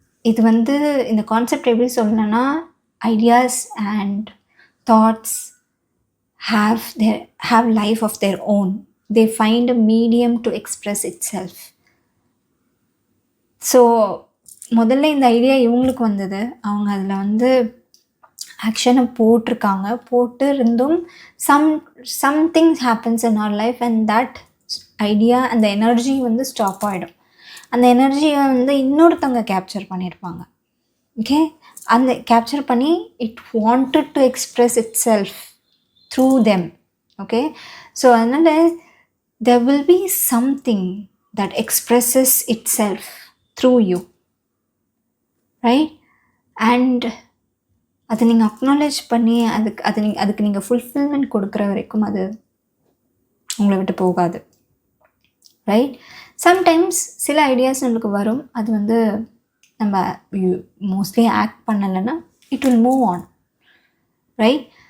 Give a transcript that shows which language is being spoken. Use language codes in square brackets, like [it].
[ta] இது வந்து இந்த கான்செப்ட் எப்படி சொல்லணும்னா, [en] Ideas and thoughts have life of their own. They find a medium to express itself. [ta] So முதல்ல இந்த ஐடியா இவங்களுக்கு வந்தது, அவங்க அதில் வந்து ஆக்ஷனை போட்டிருக்காங்க. [en] போட்டு இருந்தும் somethings happens in our life and that idea [ta] அந்த எனர்ஜி வந்து ஸ்டாப் ஆகிடும். அந்த எனர்ஜியை வந்து இன்னொருத்தவங்க கேப்சர் பண்ணியிருப்பாங்க. ஓகே, அந்த கேப்சர் பண்ணி [en] It wanted to express itself through them. Okay, so அதனால் there will be something that expresses itself through you, right? [ta] And அதை நீங்கள் அக்னாலேஜ் பண்ணி அதுக்கு நீங்கள் ஃபுல்ஃபில்மெண்ட் கொடுக்குற வரைக்கும் அது உங்களை விட்டு போகாது, ரைட்? சம்டைம்ஸ் சில ஐடியாஸ் நம்மளுக்கு வரும், அது வந்து நம்ம மோஸ்ட்லி ஆக்ட் பண்ணலைன்னா [en] it will move on, [ta] right?